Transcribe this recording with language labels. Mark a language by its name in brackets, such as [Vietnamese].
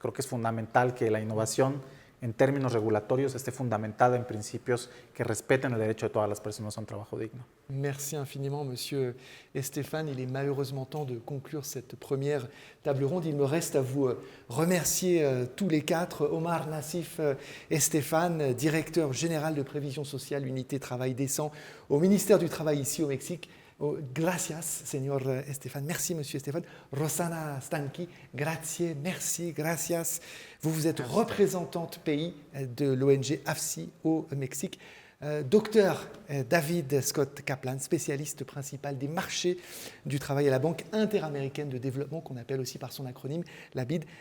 [Spanish] Creo que es fundamental que la innovación en términos regulatorios esté fundamentada en principios que respeten el derecho de todas las personas a un trabajo digno. [French] Merci infiniment, Monsieur Stéphane. Il est malheureusement temps de conclure cette première table ronde. Il me reste à vous remercier tous les quatre, Omar Nassif et Stéphane, directeur général de prévision sociale, unité travail décent au ministère du Travail ici au Mexique. [Spanish] Gracias, señor Stéphane. [French] Merci, monsieur Stéphane. Rossana Stanky, [Italian] grazie, [French] merci, [Spanish] gracias. [French] Vous êtes représentante pays de l'ONG AFSI au Mexique. Docteur David Scott Kaplan, spécialiste principal des marchés du travail à la Banque interaméricaine de développement, qu'on appelle aussi par son acronyme la BID.